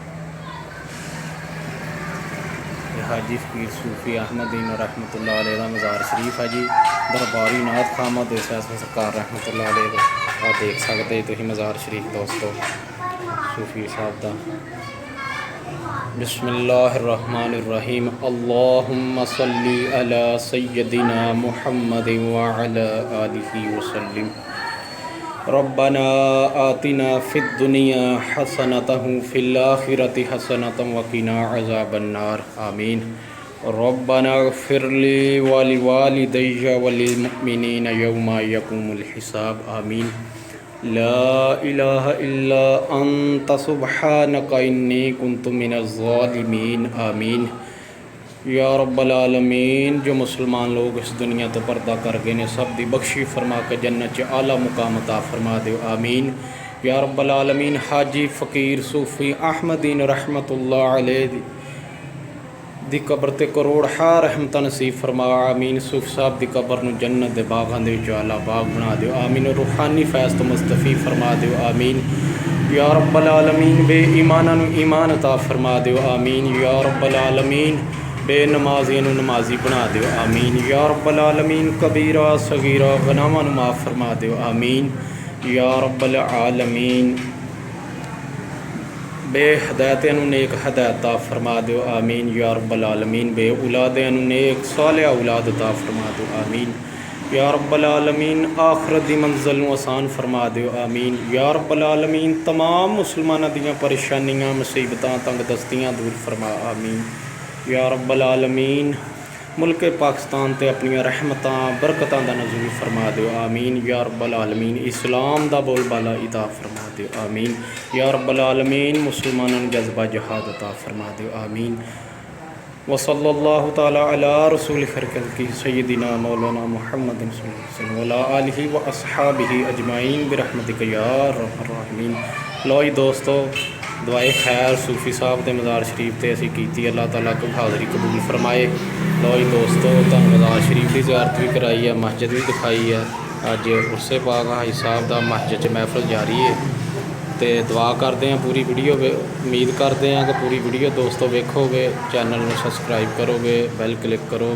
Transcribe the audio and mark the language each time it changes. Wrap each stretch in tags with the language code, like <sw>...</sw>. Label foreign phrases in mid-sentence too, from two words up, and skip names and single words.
<pa>یہ حاجی فقیر صوفی احمد دین</pa> <ar>رحمت اللہ علیہ</ar> <pa>دا مزار شریف ہے جی، درباری نعت خواں محدث اعظم سرکار</pa> <ar>رحمت اللہ علیہ</ar> <pa>دا۔</pa> <ur>آپ دیکھ سکتے</ur> <pa>تسی مزار شریف دوستو صوفی صاحب دا۔</pa> <ar>بسم اللہ الرحمن الرحیم۔ اللہم صلی علی سیدنا محمد وعلی آلہ وسلم۔ ربنا آتنا فی الدنیا حسنۃ وفی الآخرۃ حسنۃ وقنا عذاب النار، آمین۔ ربنا اغفر لی ولوالدی وللمؤمنین یوم یقوم الحساب، آمین۔ لا الہ الا انت سبحانک انی کنت من الظالمین، آمین۔ یا رب العالمین،</ar> <pa>جو مسلمان لوگ اس دنیا تو پردہ کر گئے نے سب دی بخشی فرما کے جنت چ اعلیٰ مقام عطا فرما دیو، آمین۔</pa> <ar>یا رب العالمین،</ar> <pa>حاجی فقیر صوفی احمد دین</pa> <ar>رحمت اللہ علیہ</ar> <pa>دی قبر تے کروڑ رحمت نصیب فرما، آمین۔ صوفی صاحب دی قبر نوں جنت دے باغاں دے وچ اعلیٰ باغ بنا دیو، آمین۔ روحانی فیض تو مستفی فرما دیو، آمین۔</pa> <ar>یا رب العالمین،</ar> <pa>بے ایماناں نوں ایمان عطا فرما دیو، آمین۔</pa> <ar>یا رب العالمین،</ar> <pa>بے نمازیاں نوں نمازی بنا دیو، آمین۔</pa> <ar>یا رب العالمین،</ar> <pa>کبیرہ صغیرہ گناہاں نوں معاف فرما دیو، آمین۔</pa> <ar>یا رب العالمین،</ar> <pa>بے ہدایتیاں نوں نیک ہدایت عطا فرما دیو، آمین۔</pa> <ar>یا رب العالمین،</ar> <pa>بے اولادیاں نوں نیک صالح اولاد عطا فرما دیو، آمین۔</pa> <ar>یا رب العالمین،</ar> <pa>آخرت دی منزل نوں آسان فرما دیو، آمین۔</pa> <ar>یا رب العالمین،</ar> <pa>تمام مسلماناں دیاں پریشانیاں مصیبتاں تنگ دستیاں دور فرما، آمین۔</pa> <ar>یا رب العالمین،</ar> <pa>ملک پاکستان تے اپنی رحمتاں برکتاں دا نزول فرما دیو، آمین۔</pa> <ar>یا رب العالمین،</ar> <pa>اسلام دا بول بالا عطا فرما دیو، آمین۔</pa> <ar>یا رب العالمین،</ar> <pa>مسلماناں نوں جذبہ جہاد عطا فرما دیو، آمین۔</pa> <ar>وصلی اللہ تعالی علی رسول خرقلقی سیدنا مولانا محمد صلی اللہ علیہ وسلم وعلی آلہ و اصحابہ اجمعین برحمتک یا ارحم الراحمین،</ar> <pa>ਲਓ ਜੀ ਦੋਸਤੋ, ਦੁਆਏ ਖੈਰ ਸੂਫੀ ਸਾਹਿਬ ਦੇ ਮਜ਼ਾਰ ਸ਼ਰੀਫ 'ਤੇ ਅਸੀਂ ਕੀਤੀ। ਅੱਲਾਹ ਤਾਲਾ ਕੋ ਹਾਜ਼ਰੀ ਕਬੂਲ ਫਰਮਾਏ। ਲਓ ਜੀ ਦੋਸਤੋ, ਤੁਹਾਨੂੰ ਮਜ਼ਾਰ ਸ਼ਰੀਫ ਦੀ ਜ਼ਿਆਰਤ ਵੀ ਕਰਾਈ ਹੈ, ਮਸਜਿਦ ਵੀ ਦਿਖਾਈ ਹੈ। ਅੱਜ ਉਰਸੇ ਪਾਕ ਹਾਜੀ ਸਾਹਿਬ ਦਾ ਮਸਜਿਦ 'ਚ ਮਹਿਫਲ ਜਾਰੀ ਹੈ ਤੇ ਦੁਆ ਕਰਦੇ ਹਾਂ ਪੂਰੀ ਵੀਡੀਓ ਉਮੀਦ ਕਰਦੇ ਹਾਂ ਕਿ ਪੂਰੀ ਵੀਡੀਓ ਦੋਸਤੋ ਵੇਖੋਗੇ, ਚੈਨਲ ਨੂੰ ਸਬਸਕ੍ਰਾਈਬ ਕਰੋਗੇ,</pa> <en>bell click</en> <pa>ਕਰੋਗੇ।</pa>